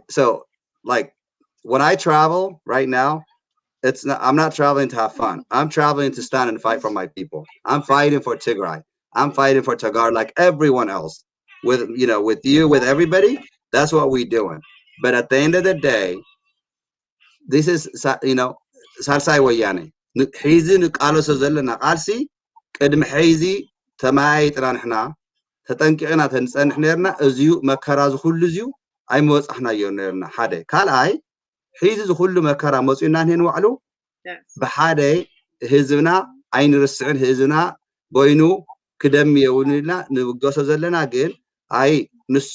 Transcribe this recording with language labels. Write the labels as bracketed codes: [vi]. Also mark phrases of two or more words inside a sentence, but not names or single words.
[en] So like when I travel right now, it's not, I'm not traveling to have fun. I'm traveling to stand and fight for my people. I'm fighting for Tigray. I'm fighting for Tegaru like everyone else. With, you know, with you, with everybody, that's what we're doing. But at the end of the day, this is, you know, [ti] ሳልሳይ ወያነ ሒዚ ንቃለሶ ዘለና ቃልሲ ቅድሚ ሒዚ ተማያይጥና ንሕና ተጠንቂቕና ተንፀንሕ ነርና እዚዩ መከራ ዝኩሉ እዚዩ ኣይመወፃሕናዮ ነርና ሓደ ካልኣይ ሒዚ ዝኩሉ መከራ መፅኡና ንሄን ዋዕሉ ብሓደ ህዝብና ኣይንርስዕን ህዝብና ቦይኑ ክደም የውንና ንብገሶ ዘለና ግን ኣይ ንሱ